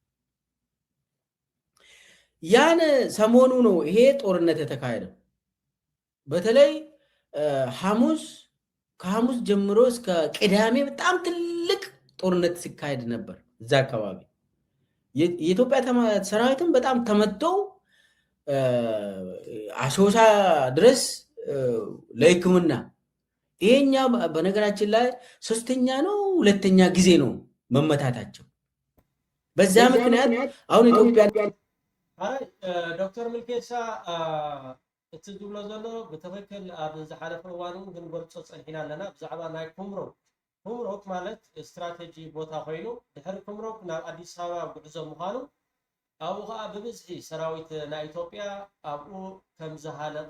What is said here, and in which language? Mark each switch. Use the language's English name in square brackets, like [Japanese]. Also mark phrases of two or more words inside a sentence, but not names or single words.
[Amharic] ያን ሰሞኑ ነው ይሄ ጦርነት የተካሄደው በተለይ ከሐሙስ ጀምሮ እስከ ቅዳሜ በጣም ትልቅ ጦርነት ሲካሄድ ነበር እዛ አካባቢ የኢትዮጵያ ሰራዊትም በጣም ተመተው አሶሳ ድረስ ለሕክምና ይሄኛ በነገራችን ላይ ሶስተኛ ነው ሁለተኛ ጊዜ ነው መመታታቸው በዛ ምክንያት አሁን ኢትዮጵያ [Tigrinya] ዶክተር ምልኬሳ እቲ ዝብሎ ዘሎ ብትክክል ኣብ ዝሓለፈ እዋን ክንገልፆ ፀኒሕና ኣለና ብዛዕባ ናይ ኩምሩክ ማለት ስትራቴጂ ቦታ ኮይኑ ድሕሪ ኩምሩክ ናብ አዲስ አበባ ጉዕዞ ምዃኑ ኣብኡ ከዓ ብብዝሒ ሰራዊት ናይ ኢትዮጵያ ኣብኡ ከም ዝሃለቀ